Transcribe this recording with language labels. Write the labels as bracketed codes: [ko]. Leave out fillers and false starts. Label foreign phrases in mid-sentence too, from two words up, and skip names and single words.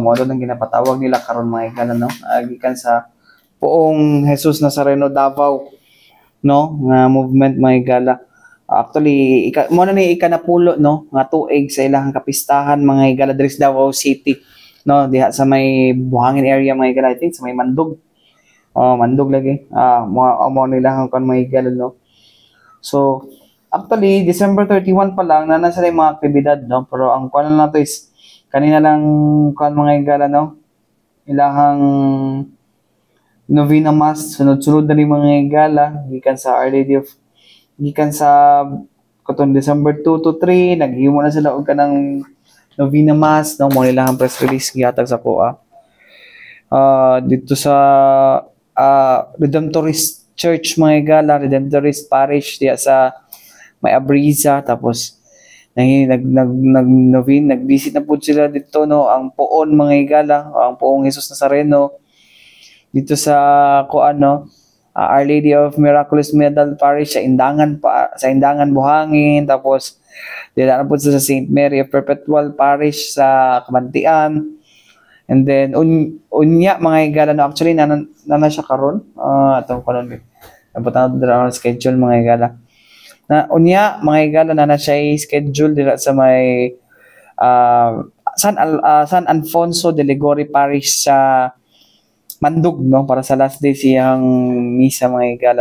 [ceb] Mo doon ang ginapatawag nila karon mga higala, no? Gikan sa Poong Jesus Nazareno Davao, no? Nga movement mga higala. Actually, mo na ni ikanapulo, no? Nga tuig sa ilang kapistahan mga higala diri sa Davao City. No, diha sa may buhangin area mga higala, [en] I think [ceb] sa may Mandog. Mandog lagi. Mo nila kan mga higala, no. So, actually December 31 pa lang na nasa mga aktibidad, no. Pero ang kuan na to is kanina lang kuan mga higala, no. Ilahang Novena Mass sunod-sunod na ni mga higala gikan sa Our Lady of gikan sa katong December 2 to 3 naghimo na sila og kanang Novena Mass, no, mo nila ang press release gihatag sa POA. Dito sa Redemptorist Church mga higala, Redemptorist Parish diya sa may Abriza, tapos nag-visit na po sila dito, no, ang Poon mga higala, ang Poong Jesus Nazareno dito sa Our Lady of Miraculous Medal Parish sa Indangan Buhangin, tapos dila na po sa St. Mary of Perpetual Parish sa Kabantian. [en] And then [ceb] unya mga higala, no, actually na siya karon atong karon nabutan na ang schedule mga higala. Na unya mga higala na siya schedule dila sa may San Alfonso de Ligori Parish sa Mandog, no, para sa last day siyang misa mga higala.